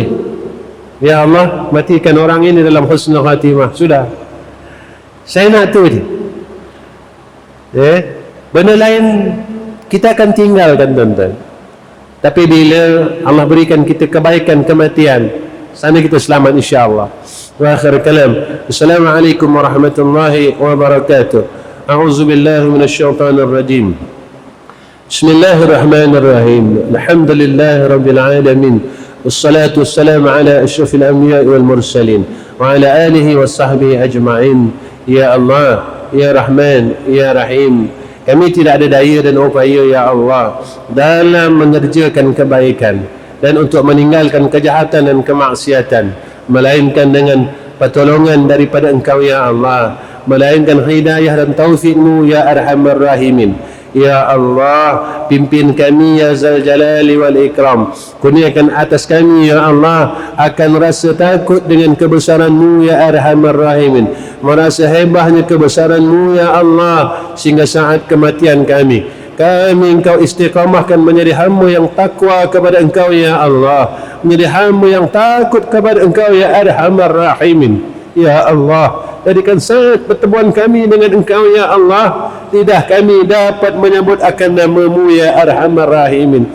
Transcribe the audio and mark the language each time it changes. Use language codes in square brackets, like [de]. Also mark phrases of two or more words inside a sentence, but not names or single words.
[ms] Ya Allah, matikan orang ini dalam [ar] حسن الخاتمة. [ms] Sudah, saya nak tu je. Benda lain kita akan tinggalkan tuan-tuan. Tapi bila Allah berikan kita kebaikan kematian, sana kita selamat insya-Allah. [ar] وآخر الكلام، السلام عليكم ورحمة الله وبركاته. أعوذ بالله من الشيطان الرجيم. بسم الله الرحمن الرحيم. الحمد لله رب العالمين. والصلاة والسلام على أشرف الأنبياء والمرسلين وعلى آله وصحبه أجمعين. يا الله، يا رحمن، يا رحيم, [ms] kami tidak ada daya dan upaya ya Allah dalam mengerjakan kebaikan dan untuk meninggalkan kejahatan dan kemaksiatan, melainkan dengan pertolongan daripada Engkau ya Allah, melainkan hidayah dan taufikmu [ar] يا أرحم الراحمين. [ms] Ya Allah, pimpin kami [ar] يا ذا الجلال والإكرام, [ms] kurniakan atas kami ya Allah akan rasa takut dengan kebesaran-Mu [ar] يا أرحم الراحمين, [ms] merasa hebahnya kebesaran-Mu ya Allah, sehingga saat kematian kami Engkau istiqamahkan menjadi hamba yang takwa kepada Engkau ya Allah, menjadi hamba yang takut kepada Engkau [ar] يا أرحم الراحمين. [ms] Ya Allah, jadikan saat pertemuan kami dengan Engkau ya Allah, lidah kami dapat menyebut akan nama-Mu [ar] يا أرحم الراحمين.